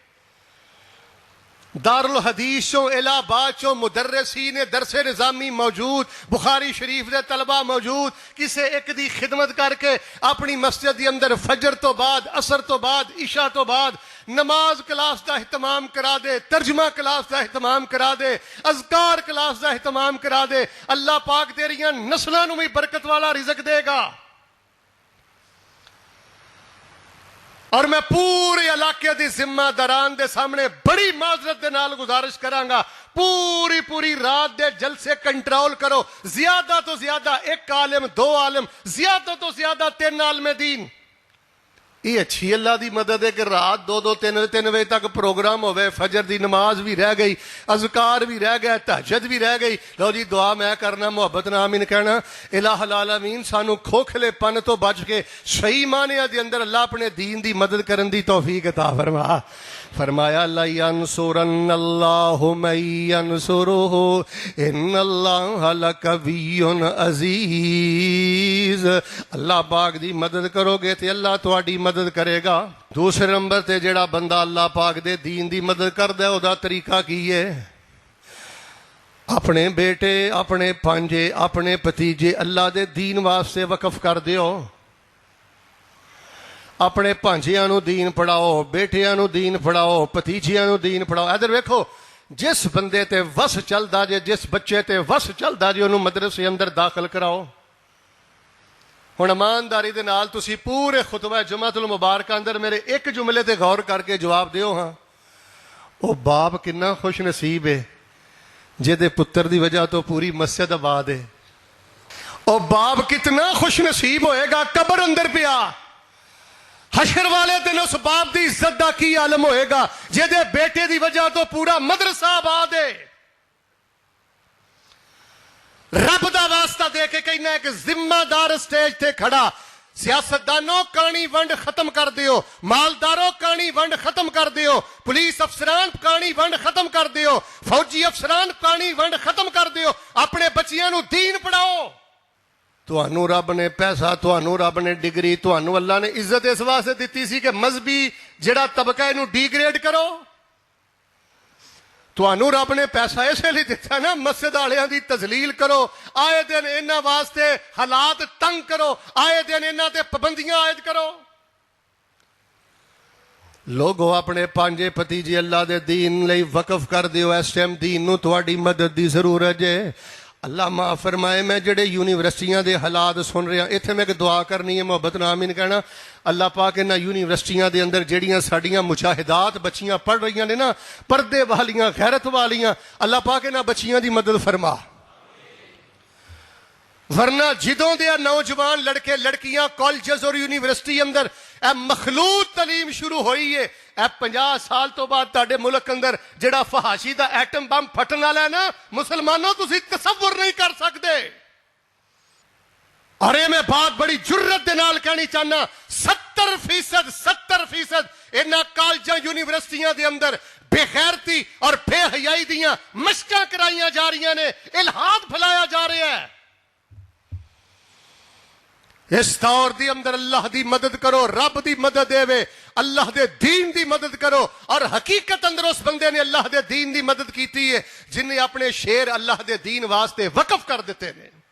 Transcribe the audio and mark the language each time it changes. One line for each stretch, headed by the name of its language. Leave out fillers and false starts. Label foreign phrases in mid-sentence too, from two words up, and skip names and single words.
Punjabi: دارالحدیث چوں الہ آباد چوں مدرسین درس نظامی موجود، بخاری شریف دے طلبہ موجود، کسے ایک دی خدمت کر کے اپنی مسجد دے اندر فجر تو بعد، عصر تو بعد، عشاء تو بعد نماز کلاس دا اہتمام کرا دے، ترجمہ کلاس دا اہتمام کرا دے، اذکار کلاس دا اہتمام کرا دے، اللہ پاک تیریاں نسلاں نوں بھی برکت والا رزق دے گا۔ اور میں پورے علاقے دی ذمہ داران دے سامنے بڑی معذرت دے نال گزارش کراں گا، پوری رات دے جلسے کنٹرول کرو، زیادہ تو زیادہ 1 عالم 2 عالم، زیادہ تو زیادہ 3 عالم دین۔ یہ اچھی اللہ دی مدد ہے کہ رات 2 3 بجے تک پروگرام ہوئے، فجر دی نماز بھی رہ گئی، اذکار بھی رہ گیا، تہجد بھی رہ گئی۔ لو جی دعا میں کرنا، محبت نہ آمین کہنا۔ الہ العالمین سانو کھوکھلے پن تو بچ کے صحیح معنی دے اندر اللہ اپنے دین دی مدد کرن دی توفیق عطا فرما۔
Arabic: فرمایا لَيَنْصُرَنَّ اللَّهُ مَن يَنْصُرُهُ إِنَّ اللَّهَ لَقَوِيٌّ عَزِيزٌ۔
Punjabi: اللہ پاک دی مدد کرو گے تے اللہ تہاڈی مدد کرے گا۔ دوسرے نمبر تے جڑا بندہ اللہ پاک دے دین دی مدد کردا ہے اودا طریقہ کی ہے؟ اپنے بیٹے، اپنے پانجے، اپنے بھتیجے اللہ دے دین واسطے وقف کر دیو۔ اپنے پانجیاں نو دین پڑھاؤ، بیٹیاں نو دین پڑھاؤ، بھتیجیاں نو دین پڑھاؤ۔ ادھر ویکھو، جس بندے تے وس چلدا جے، جس بچے تے وس چلدا جے انہوں مدرسے اندر داخل کراؤ۔ ہن ایمانداری دے نال تسی پورے خطبہ جمعۃ المبارکہ اندر میرے ایک جملے تے غور کر کے جواب دیو ہاں، او باپ کنا خوش نصیب ہے جے پتر دی وجہ تو پوری مسجد آباد ہے۔ او باپ کتنا خوش نصیب ہوئے گا قبر اندر پیا، حشر والے دن اس باپ دی عزت دا کی عالم ہوئے گا جے دے بیٹے دی وجہ تو پورا مدرسہ آباد ہے۔ رب دا واسطہ دے کے کہنا ہے کہ ذمہ دار سٹیج تے کھڑا، سیاستدانوں کہانی ونڈ ختم کر دیو، مالداروں کہانی ونڈ ختم کر دیو، پولیس افسران کہانی ونڈ ختم کر دیو، فوجی افسران کہانی ونڈ ختم کر دیو، اپنے بچیاں نو دین پڑھاؤ۔ تہانوں رب نے پیسہ، تہانوں رب نے ڈگری، تہانوں اللہ نے عزت اس واسطے دیتی سی کہ مذہبی جڑا طبقہ انہوں ڈی گریڈ کرو۔ تہانوں رب نے پیسہ اسے لیے دیتا نا مسجد والوں دی تذلیل کرو، آئے دن انہاں واسطے حالات تنگ کرو، آئے دن انہاں تے پابندیاں عائد کرو۔ لوگو اپنے پانجے بھتیجے اللہ دے دین لئی وقف کر دیو۔ اس ٹائم دین نو تہاڈی مدد دی ضرورت ہے۔ اللہ معاف فرمائے، میں جڑے یونیورسٹیاں دے حالات سن رہا، اتنے میں ایک دعا کرنی ہے، محبت نال آمین کہنا۔ اللہ پاک انہاں یونیورسٹیاں دے اندر جڑیاں ساڈیاں مجاہدات بچیاں پڑھ رہی نے نا، پردے والیاں، غیرت والیاں، اللہ پاک انہاں بچیاں دی مدد فرما۔ ورنہ جدوں دے نوجوان لڑکے لڑکیاں کالجز اور یونیورسٹی اندر اے مخلوط تعلیم شروع ہوئی ہے، اے 50 سال تو بعد تاڈے ملک اندر جڑا فحاشی دا
English: atom bomb
Punjabi: پھٹن والا ہے نا، مسلمانوں تسی تصور نہیں کر سکتے۔ اور یہ میں بات بڑی جرت دے نال کہنی چاہنا، 70% انہاں کالجاں یونیورسٹیاں دے اندر بے غیرتی اور بے حیائی دیاں مشقاں کرائیاں جا رہی نے، الہاد پھیلایا جا رہا ہے۔ اس دور دی اندر اللہ دی مدد کرو، رب دی مدد دے وے، اللہ دے دین دی مدد کرو۔ اور حقیقت اندر اس بندے نے اللہ دے دین دی مدد کیتی ہے جن نے اپنے شیر اللہ دے دین واسطے وقف کر دیتے ہیں۔